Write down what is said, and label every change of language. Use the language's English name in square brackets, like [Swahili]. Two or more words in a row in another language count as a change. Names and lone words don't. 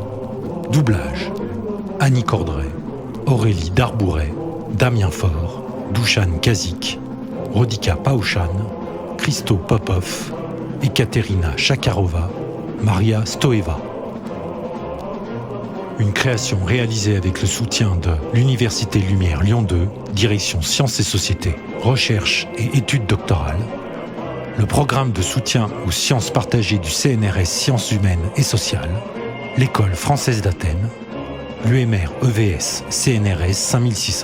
[French] Doublage, Annie Cordray, Aurélie Darbouret, Damien Faure, Dušan Kazik, Rodika Paushan, Christo Popov, Ekaterina Shakarova, Maria Stoeva. Une création réalisée avec le soutien de l'Université Lumière Lyon 2, direction Sciences et Sociétés, Recherche et Études doctorales, le programme de soutien aux sciences partagées du CNRS Sciences humaines et sociales, l'École française d'Athènes, l'UMR EVS CNRS 5600.